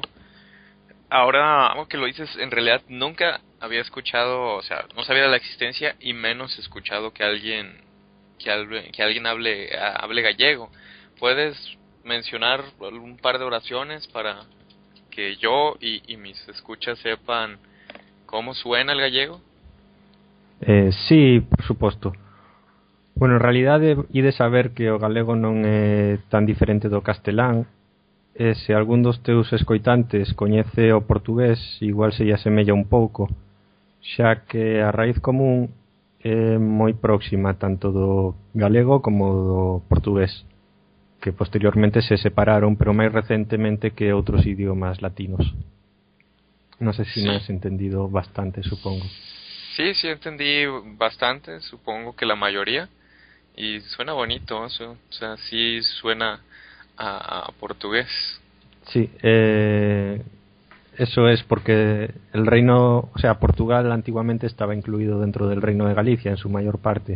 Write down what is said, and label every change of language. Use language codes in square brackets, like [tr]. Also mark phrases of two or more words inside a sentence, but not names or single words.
[es] Ahora que lo dices, en realidad nunca había escuchado, o sea, no sabía de la existencia y menos escuchado que alguien hable gallego. ¿Puedes mencionar un par de oraciones para que yo y mis escuchas sepan cómo suena el gallego? [gl] Sí, por suposto. [es] Bueno, en realidad he de saber [gl] que o galego non é tan diferente do castelán. Se algún dos teus escoitantes coñece o portugués, igual se lle asemella un pouco, xa que a raíz común é moi próxima tanto do galego como do portugués, que posteriormente se separaron, pero máis recentemente que outros idiomas latinos. Non sei se me has entendido bastante, supongo. [es] Sí, entendí bastante, supongo que la mayoría, y suena bonito eso, o sea, sí suena a portugués. Sí, eso es porque el reino, o sea, Portugal antiguamente estaba incluido dentro del reino de Galicia en su mayor parte.